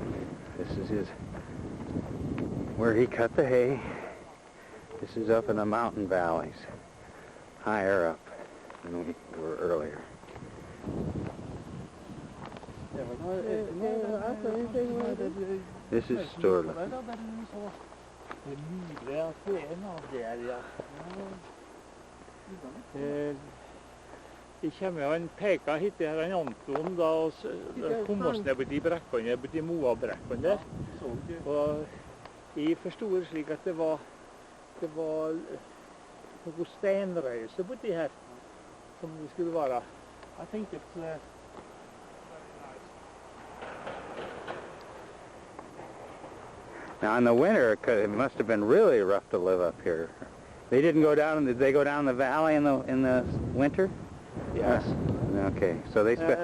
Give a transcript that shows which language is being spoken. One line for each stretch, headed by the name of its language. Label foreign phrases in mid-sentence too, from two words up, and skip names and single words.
English: This is where he cut the hay. This is up in the mountain valleys, higher up than we were earlier. This is Sturla.
Norwegian: I kommer jo en peka hit her en Anton da, og kom oss ned på de brekkene, på de Moa-brekkene der. Og jeg forstod slik at det var noe steinrøyse på de her, som det skulle være.
English: I think it's Now in the winter, it must have been really rough to live up here. They didn't go down. Did they go down the valley in the winter? yes. Okay, so they spent.